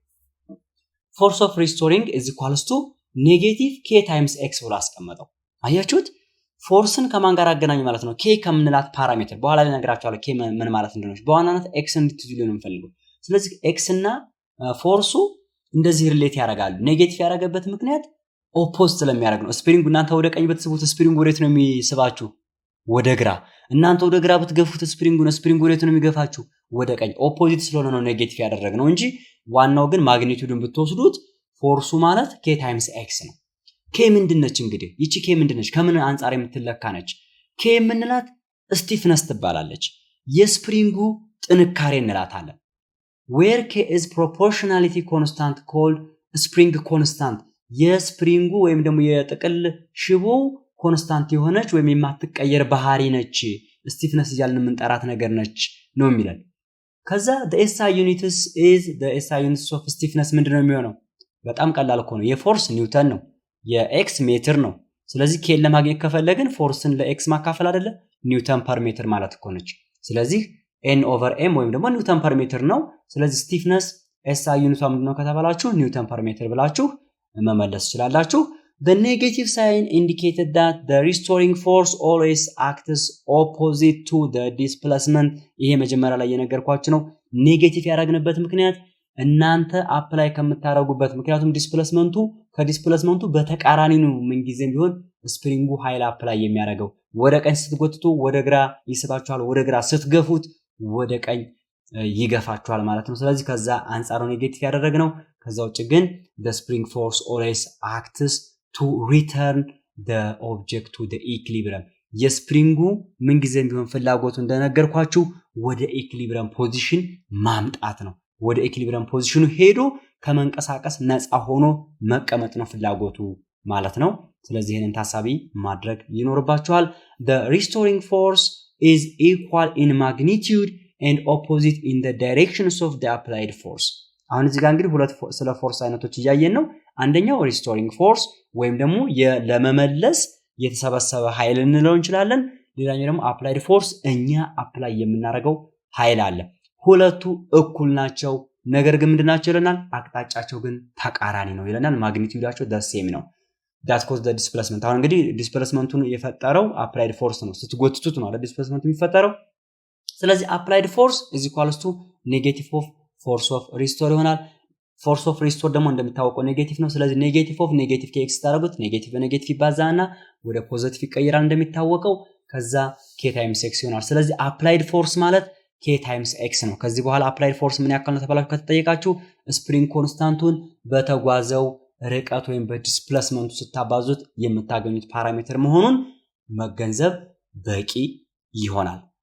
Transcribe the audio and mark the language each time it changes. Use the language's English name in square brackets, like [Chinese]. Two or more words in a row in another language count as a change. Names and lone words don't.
[English] force of restoring is equals to negative k times x [Amharic] ብሎ አስቀመጠው አያችሁት ፎርስን ከማን ጋር አገናኙ ማለት ነው k ከምንላት ፓራሜትር በኋላ ላይ ነግራችኋለሁ k ምን ማለት እንደሆነ በዋናነት x እንድትይዙልኝ ነው የምፈልገው ስለዚህ x እና ፎርሱ እንደዚህ ሪሌት ያደርጋሉ ኔጌቲቭ ያደረገበት ምክንያት ኦፖዚት ስለሚያደርግ ነው ስፕሪንጉ እናንተ ወደ ቀኝ ብትስቡት ስፕሪንጉ ወዴት ነው የሚስባችሁ ወደ ግራ እናንተ ወደ ግራ ብትገፉት ስፕሪንጉ ወዴት ነው የሚገፋችሁ ወደ ቀኝ ኦፖዚት ስለሆነ ነው ኔጌቲቭ ያደረግነው እንጂ ዋናው ግን ማግኒቲዩድን ብትወስዱት ፎርሱ ማለት [English] k times x [Amharic] ነው k ምንድነች እንግዲህ ይቺ k ምንድነች ከምን አንፃር የምትለካ ነች k ምንላት ስቲፍነስ ትባላለች የስፕሪንጉ ጥንካሬ እንላታለን [English] where k is proportionality constant called spring constant [Amharic] የስፕሪንጉ ወይም ደግሞ የጥቅል ሽቦ ኮንስታንት የሆነች ወይም የማትቀየር ባህሪ ነች ስቲፍነስ ይያልን የምንጠራት ነገር ነች ነው የሚላል ከዛ [English] the SI units is the SI units of stiffness [Amharic] ምንድነው የሚሆነው በጣም ቀላል እኮ ነው የፎርስ ኒውተን ነው የኤክስ ሜትር ነው ስለዚህ k ለማግኘት ከፈለግን ፎርስን ለኤክስ ማካፈል አይደለ [English] newton per meter [Amharic] ማለት እኮ ነች ስለዚህ n/m ወይም ደግሞ [English] newton per meter [Amharic] ነው ስለዚህ [English] stiffness SI [Amharic] ዩኒቷ ምንድነው ከተባላችሁ [English] newton per meter [Amharic] ብላችሁ መመለስ ይችላልላችሁ [English] the negative sign indicated that the restoring force always acts opposite to the displacement [Amharic] ይሄ መጀመሪያ ላይ የነገርኳችሁ ነው ኔጌቲቭ ያደረግንበት ምክንያት እናንተ አፕላይ ከምታረጉበት ምክንያቱም ከዲስፕሌስመንቱ በተቃራኒ ነው ምን ጊዜም ቢሆን ስፕሪንጉ ኃይል አፕላይ የሚያደርገው ወደ ቀኝ ስትጎትቱ ወደ ግራ ይስባችኋል ወደ ግራ ስትገፉት ወደ ቀኝ ይገፋችኋል ማለት ነው ስለዚህ ከዛ አንፃር ነው ኔጌቲቭ ያደረግነው ከዛ ውጭ ግን [English] the spring force always acts to return the object to the equilibrium [Amharic] የስፕሪንጉ ምን ጊዜም ቢሆን ፍላጎቱ እንደነገርኳችሁ ወደ [English] equilibrium position [Amharic] ማምጣት ነው ወደ [English] equilibrium position [Amharic] ሄዶ ከመንቀሳቀስ ነፃ ሆኖ መቀመጥ ነው ፍላጎቱ ማለት ነው። ስለዚህ ይህንን ታሳቢ ማድረግ ይኖርባችኋል። [English] the restoring force is equal in magnitude and opposite in the directions of the applied force። [Amharic] አሁን እዚህ ጋር እንግዲህ ሁለት ስለ ፎርስ አይነቶች እያየን ነው። አንደኛው [English] restoring force [Amharic] ወይም ደግሞ ለመመለስ የተሰበሰበ ኃይል እንለው እንችላለን። ሌላኛው ደግሞ [English] applied force [Amharic] እኛ አፕላይ የምናደርገው ኃይል አለ። ሁለቱ እኩል ናቸው፣ ነገር ግን ምንድናቸው ይለናል? አቅጣጫቸው ግን ተቃራኒ ነው ይለናል። ማግኒቲዩዳቸው [English] the same [Amharic] ነው። [English] that cause the displacement። [Amharic] አሁን እንግዲህ ዲስፕሌስመንቱን የፈጠረው [English] applied force [Amharic] ነው። ስትጎትቱት ነው አይደል ዲስፕሌስመንቱ የሚፈጠረው። [English] ስለዚህ applied force is equals to negative of force of restore ይሆናል። force of restore [Amharic] ደግሞ እንደሚታወቀው ኔጌቲቭ ነው። ስለዚህ [English] negative of negative [Amharic] ከኤክስ ታደርጉት ኔጌቲቭ በኔጌቲቭ ይባዛና ወደ ፖዚቲቭ ይቀየራል እንደሚታወቀው። ከዛ [English] k times x [Amharic] ይሆናል። ስለዚህ [English] applied force [Amharic] ማለት [English] k times x [Amharic] ነው። ከዚህ በኋላ [English] applied force [Amharic] ምን ያክል ነው ተባላችሁ ከተጠየቃችሁ [English] spring constant [Amharic] በተጓዘው ርቀት ወይም በዲስፕሌስመንቱ ስታባዙት የምታገኙት ፓራሜትር መሆኑን መገንዘብ በቂ ይሆናል።